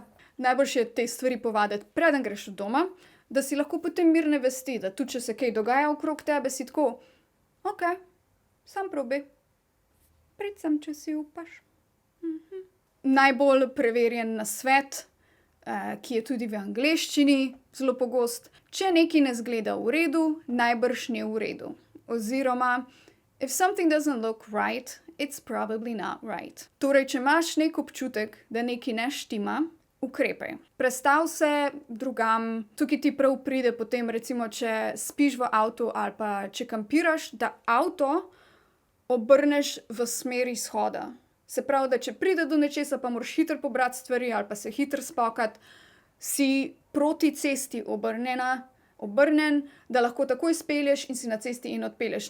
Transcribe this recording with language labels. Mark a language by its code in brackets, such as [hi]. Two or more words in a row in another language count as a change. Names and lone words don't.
[sl] Najboljše je te stvari povaditi, preden greš od doma, da si lahko potem mirne vesti, da tudi če se kaj dogaja okrog tebe, si tako, ok, sam probi. Prid sem, če si upaš. Najbolj preverjen nasvet, ki je tudi v angleščini zelo pogost, če nekaj ne izgleda v redu, najbrž ni v redu. Oziroma, [en] if something doesn't look right, it's probably not right. [sl] Torej, če imaš nek občutek, da nekaj ne štima, ukrepaj. Prestav se drugam, tukaj ti prav pride potem, recimo, če spiš v avtu ali pa če kampiraš, da avto obrneš v smer izhoda. Se pravi, da če pride do nečesa, pa moraš hitro pobrati stvari ali pa se hitro spokati, si proti cesti obrnen, da lahko takoj spelješ in si na cesti in odpelješ.